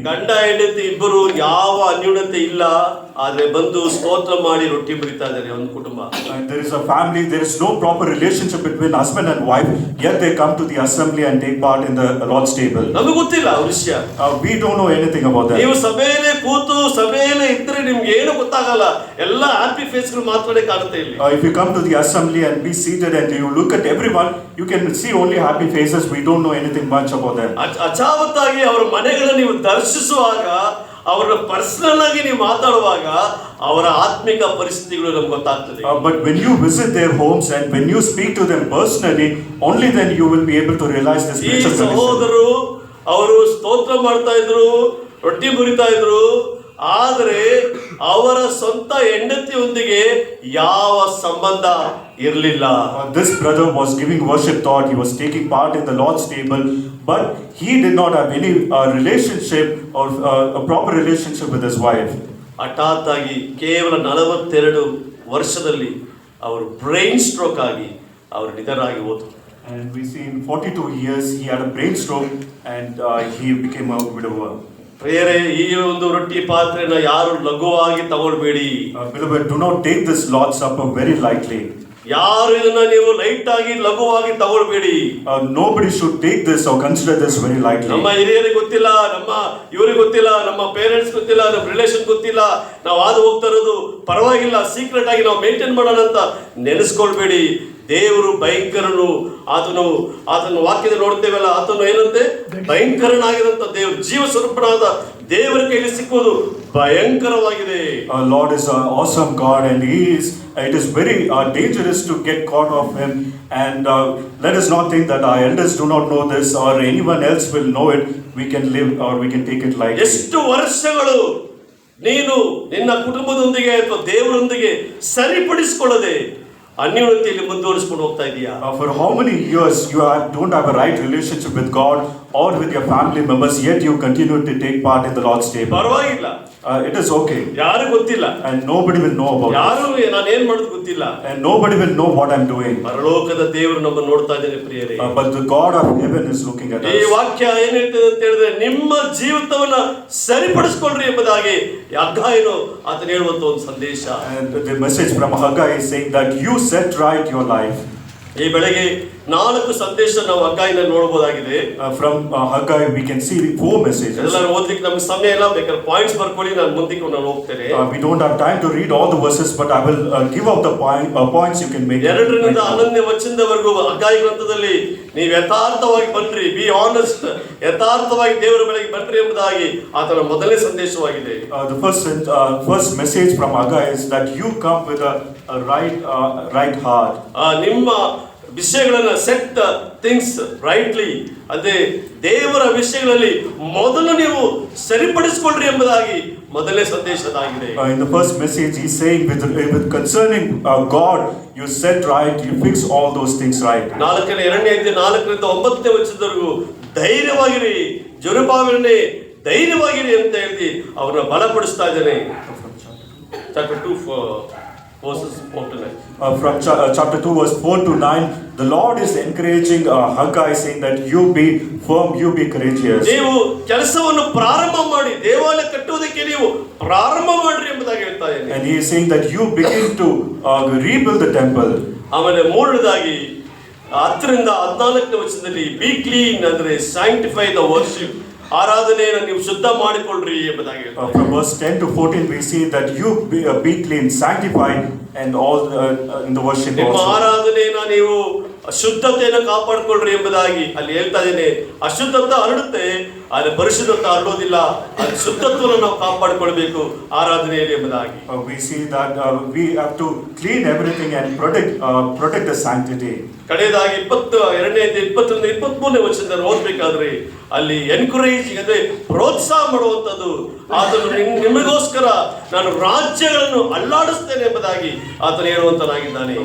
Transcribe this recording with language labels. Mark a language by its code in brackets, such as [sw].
[kn] ಗಂಡ ಹೆಂಡತಿ ಇಬ್ಬರು ಯಾವ ಅನ್ಯೂನತೆ ಇಲ್ಲ, ಆದ್ರೆ ಬಂದು ಸ್ತೋತ್ರ ಮಾಡಿ ರೊಟ್ಟಿ ಮುರಿತಾ ಇದ್ದಾರೆ ಒಂದು ಕುಟುಂಬ. [en] And there is a family, there is no proper relationship between husband and wife, yet they come to the assembly and take part in the Lord's table. [kn] ನಮಗೆ ಗೊತ್ತಿಲ್ಲ ಅವ್ರ ವಿಷಯ. [en] We don't know anything about that. [kn] ನೀವು ಸಭೆಯಲ್ಲಿ ಕೂತು ಸಭೆಯಲ್ಲಿ ಇದ್ರೆ ನಿಮ್ಗೆ ಏನು ಗೊತ್ತಾಗಲ್ಲ, ಎಲ್ಲ ಹ್ಯಾಪಿ ಫೇಸ್ ಗಳು ಮಾತ್ರನೇ ಕಾಣುತ್ತೆ ಇಲ್ಲಿ. [en] If you come to the assembly and be seated and you look at everyone, you can see only happy faces. We don't know anything much about them. [kn] ಅಚಾವತ್ತಾಗಿ ಅವರ ಮನೆಗಳನ್ನು ನೀವು ದರ್ಶಿಸುವಾಗ, ಅವರ ಪರ್ಸನಲ್ ಆಗಿ ನೀವು ಮಾತಾಡುವಾಗ ಅವರ ಆತ್ಮಿಕ ಪರಿಸ್ಥಿತಿಗಳು ನಮ್ಗೆ ಗೊತ್ತಾಗ್ತದೆ. [en] But when you visit their homes and when you speak to them personally, only then you will be able to realize this spiritual condition. [kn] ಈ ಸಹೋದರರು ಅವರು ಸ್ತೋತ್ರ ಮಾಡ್ತಾ ಇದ್ರು, ರೊಟ್ಟಿ ಮುರಿತಾ ಇದ್ರು, ಆದರೆ ಅವರ ಸ್ವಂತ ಹೆಂಡತಿಯೊಂದಿಗೆ ಯಾವ ಸಂಬಂಧ ಇರಲಿಲ್ಲ. [en] This brother was giving worship thought, he was taking part in the Lord's table, but he did not have any relationship or a proper relationship with his wife. [kn] ಹಠಾತ್ ಆಗಿ ಕೇವಲ 42 ವರ್ಷದಲ್ಲಿ ಅವರು ಬ್ರೈನ್ ಸ್ಟ್ರೋಕ್ ಆಗಿ ಅವರು ನಿಧನರಾಗಿ ಹೋದರು. [en] And we see in 42 years he had a brain stroke and he became a widower. [kn] ಪ್ರಿಯರೇ, ಈ ಒಂದು ರೊಟ್ಟಿ ಪಾತ್ರೆನ ಯಾರು ಲಘುವಾಗಿ ತಗೊಳ್ಬೇಡಿ. [en] Beloved, do not take this Lord's Supper very lightly. [kn] ಯಾರು ಇದನ್ನ ನೀವು ಲೈಟ್ ಆಗಿ ಲಘುವಾಗಿ ತಗೊಳ್ಬೇಡಿ. [en] Nobody should take this or consider this very lightly. [kn] ನಮ್ಮ ಹಿರಿಯರಿಗೆ ಗೊತ್ತಿಲ್ಲ, ನಮ್ಮ ಇವರಿಗೆ ಗೊತ್ತಿಲ್ಲ, ನಮ್ಮ ಪೇರೆಂಟ್ಸ್ ಗೊತ್ತಿಲ್ಲ, ನಮ್ಮ ರಿಲೇಷನ್ ಗೊತ್ತಿಲ್ಲ, ನಾವು ಹಾದು ಹೋಗ್ತಾ ಇರೋದು ಪರವಾಗಿಲ್ಲ, ಸೀಕ್ರೆಟ್ ಆಗಿ ನಾವು ಮೇಂಟೈನ್ ಮಾಡೋಣ ಅಂತ ನೆನೆಸ್ಕೊಳ್ಬೇಡಿ. ದೇವರು ಭಯಂಕರನು, ಆತನ ವಾಕ್ಯದಲ್ಲಿ ನೋಡ್ತೇವಲ್ಲ, ಆತನು ಏನಂತೆ ಭಯಂಕರನಾಗಿರಂತ ದೇವರು, ಜೀವ ಸ್ವರೂಪನಾದ ದೇವರ ಕೈಯಲ್ಲಿ ಸಿಕ್ಕುವುದು ಭಯಂಕರವಾಗಿದೆ. [en] Lord is an awesome God, and it is very dangerous to get caught of him. And let us not think that our elders do not know this or anyone else will know it. We can live or we can take it lightly. [kn] ಎಷ್ಟು ವರ್ಷಗಳು ನೀನು ನಿನ್ನ ಕುಟುಂಬದೊಂದಿಗೆ ಅಥವಾ ದೇವರೊಂದಿಗೆ ಸರಿಪಡಿಸಿಕೊಳ್ಳದೆ ಅನ್ಯೋನ್ಯತೆಯಲ್ಲಿ ಮುಂದುವರಿಸಿಕೊಂಡು ಹೋಗ್ತಾ ಇದೀಯಾ? [en] For how many years you don't have a right relationship with God or with your family members, yet you continue to take part in the Lord's table? [kn] ಪರವಾಗಿಲ್ಲ, [en] it is okay. [kn] ಯಾರು ಗೊತ್ತಿಲ್ಲ, [en] and nobody will know about [kn] ಯಾರು ನಾನು ಏನು ಮಾಡೋದು ಗೊತ್ತಿಲ್ಲ, [en] and nobody will know what I'm doing. [kn] ಪರಲೋಕದ ದೇವರು ನಮ್ಮನ್ನು ನೋಡ್ತಾ ಇದ್ದಾನೆ ಪ್ರಿಯರೇ. [en] But the God of heaven is looking at us. [kn] ಈ ವಾಕ್ಯ ಏನು ಹೇಳ್ತದೆ ಅಂತ ಹೇಳಿದ್ರೆ, ನಿಮ್ಮ ಜೀವಿತವನ್ನ ಸರಿಪಡಿಸಿಕೊಳ್ಳ್ರಿ ಎಂಬುದಾಗಿ ಹಗ್ಗಾಯನು ಆತನು ಹೇಳುವಂತ ಒಂದು ಸಂದೇಶ. [en] And the message from Haggai is saying that you set right your life. [kn] ಈ ಬೆಳಗ್ಗೆ 4 ಸಂದೇಶ ನಾವು ಹಗ್ಗಾಯಿನಲ್ಲಿ ನೋಡಬಹುದಾಗಿದೆ. [en] From Haggai we can see 4 messages. [kn] ಎಲ್ಲರೂ ಓದಲಿಕ್ಕೆ ನಮಗೆ ಸಮಯ ಇಲ್ಲ, ಬೇಕಾದ್ರೆ ಪಾಯಿಂಟ್ಸ್ ಬರ್ಕೊಳ್ಳಿ, ನಾನು ಮುಂದಕ್ಕೆ ನಾನು ಹೋಗ್ತೇನೆ. [en] We don't have time to read all the verses, but I will give out the points you can make. [kn] 2ರಿಂದ 11ನೇ ವಚನದವರೆಗೂ ಹಗ್ಗಾಯಿ ಗ್ರಂಥದಲ್ಲಿ ನೀವು ಯಥಾರ್ಥವಾಗಿ ಬನ್ರಿ, [en] be honest, [kn] ಯಥಾರ್ಥವಾಗಿ ದೇವರ ಬಳಿಗೆ ಬನ್ರಿ ಎಂಬುದಾಗಿ ಆತನ ಮೊದಲನೇ ಸಂದೇಶವಾಗಿದೆ. [en] The first message from Haggai is that you come with a right heart. [kn] ನಿಮ್ಮ ವಿಷಯಗಳನ್ನ [en] set things rightly, [kn] ಅದೇ ದೇವರ ವಿಷಯಗಳಲ್ಲಿ ಮೊದಲು ನೀವು ಸರಿಪಡಿಸಿಕೊಳ್ಳ್ರಿ ಎಂಬುದಾಗಿ ಮೊದಲನೇ ಸಂದೇಶದಾಗಿದೆ. [en] In the first message he's saying with concerning God, you set right, you fix all those things right. [kn] 2ನೇ ಅಧ್ಯಾಯ 4ರಿಂದ 9ನೇ ವಚನದವರೆಗೂ ಧೈರ್ಯವಾಗಿರಿ, ಜೆರುಬ್ಬಾಬೆಲನೇ ಧೈರ್ಯವಾಗಿರಿ ಅಂತ ಹೇಳಿ ಅವರನ್ನ ಬಲಪಡಿಸ್ತಾ ಇದ್ದಾನೆ. [en] Chapter 2 verses 4 to 9. From chapter 2 verse 4 to 9, the Lord is encouraging Haggai, saying that you be firm, you be courageous. [kn] ನೀವು ಕೆಲಸವನ್ನು ಪ್ರಾರಂಭ ಮಾಡಿ, ದೇವಾಲಯ ಕಟ್ಟುವುದಕ್ಕೆ ನೀವು ಪ್ರಾರಂಭ ಮಾಡ್ರಿ ಎಂಬುದಾಗಿ ಹೇಳ್ತಾ ಇದ್ದಾನೆ. [en] And he is saying that you begin to rebuild the temple. [kn] ಆಮೇಲೆ ಮೂರನೇದಾಗಿ 10ರಿಂದ 14ನೇ ವಚನದಲ್ಲಿ [en] be clean [kn] ಅಂದ್ರೆ [en] sanctify the worship [kn] ಆರಾಧನೆಯನ್ನು ನೀವು ಶುದ್ಧ ಮಾಡಿಕೊಳ್ಳ್ರಿ ಎಂಬುದಾಗಿ ಹೇಳ್ತಾರೆ. [en] From verse 10 to 14 we see that you be clean, sanctified and all in the worship [kn] ನಿಮ್ಮ [en] also. [kn] ಆರಾಧನೆಯನ್ನು ನೀವು ಶುದ್ಧತೆಯನ್ನು ಕಾಪಾಡಿಕೊಳ್ಳ್ರಿ ಎಂಬುದಾಗಿ ಅಲ್ಲಿ ಹೇಳ್ತಾ ಇದ್ದೇನೆ. ಅಶುದ್ಧತೆ ಹರಡುತ್ತೆ, ಆದರೆ ಪರಿಶುದ್ಧತೆ ಹರಡೋದಿಲ್ಲ. ಅದು ಶುದ್ಧತ್ವವನ್ನು ನಾವು ಕಾಪಾಡಿಕೊಳ್ಬೇಕು ಆರಾಧನೆಯಲ್ಲಿ ಎಂಬುದಾಗಿ. [en] We see that we have to clean everything and protect the sanctity. [kn] ಕಡೆಯದಾಗಿ 22ನೇ 21ನೇ 23ನೇ ವಚನದಲ್ಲಿ ಓದಬೇಕಾದ್ರೆ ಅಲ್ಲಿ ಎನ್ಕರೇಜಿಂಗ್ ಅಂದ್ರೆ ಪ್ರೋತ್ಸಾಹ ಮಾಡುವಂಥದ್ದು, ಆತನು ನಿಮಗೋಸ್ಕರ ನಾನು ರಾಜ್ಯಗಳನ್ನು ಅಲ್ಲಾಡಿಸ್ತೇನೆ ಎಂಬುದಾಗಿ ಆತನು ಹೇಳುವಂತನಾಗಿದ್ದಾನೆ.